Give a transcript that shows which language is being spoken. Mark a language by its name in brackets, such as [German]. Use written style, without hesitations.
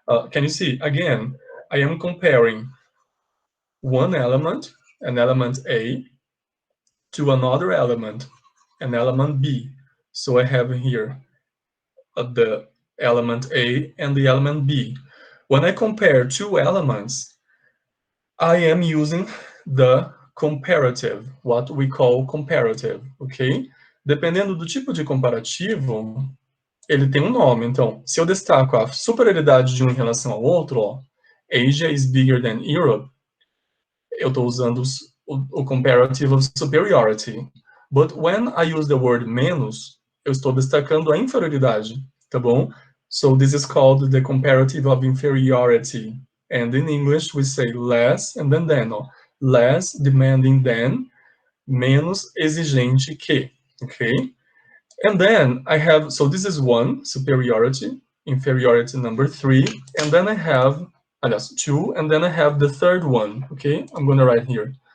[English] Can you see? Again, I am comparing one element, an element A, to another element, an element B. So I have here the element A and the element B. When I compare two elements, I am using the comparative, what we call comparative, ok? [Portuguese] Dependendo do tipo de comparativo, ele tem um nome. Então, se eu destaco a superioridade de um em relação ao outro, ó, [English] Asia is bigger than Europe, [Portuguese] eu estou usando o comparative of superiority. [English] But when I use the word [Portuguese] menos, eu estou destacando a inferioridade, tá bom? [English] So this is called the comparative of inferiority. And in English we say less and then, ó, less demanding than, [Portuguese] menos exigente que, [English] okay? And then I have, so this is one, superiority, inferiority number 3, and then I have, [Portuguese] aliás, [English] 2, and then I have the third one, okay? I'm going to write here.